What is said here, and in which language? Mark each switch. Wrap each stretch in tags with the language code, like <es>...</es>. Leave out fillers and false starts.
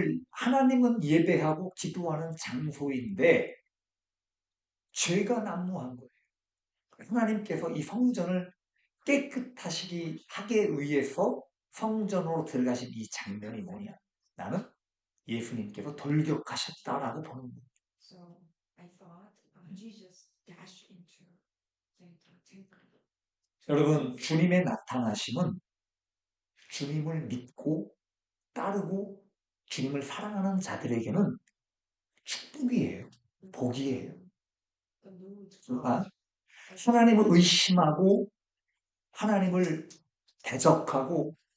<ko>하나님은 예배하고 기도하는 장소인데 죄가 난무한 거예요. 하나님께서 이 성전을 깨끗하시기 하기 위해서 성전으로 들어가신 이 장면이 뭐냐? 나는 예수님께서 돌격하셨다라고 보는 거예요.</ko> <en>So I thought Jesus dashed into the temple.</en> <ko>여러분, 주님의 나타나심은 주님을 믿고 따르고 주님을 사랑하는 자들에게는 축복이에요. 복이에요.</ko> <en>The mood</en> <ko>아, 하나님을 의심하고 하나님을 대적하고</ko>